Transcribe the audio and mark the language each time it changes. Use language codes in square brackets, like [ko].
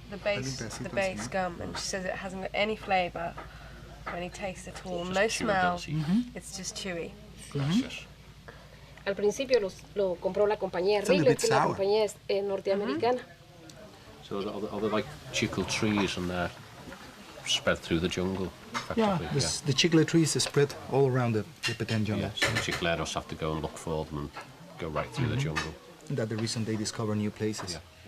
[en] The base gum, and she says it hasn't got any flavour or any taste at all, no smell. It's just chewy. [es] Al principio lo compró la compañía Rigler, que la compañía es norteamericana. [en] So are they like chicle trees and they're spread through the jungle? Yeah, the chicle trees are spread all around the Petén jungle. Yeah, so the chicleros have to go and look for them and go right through the jungle. That's the reason they discover new places.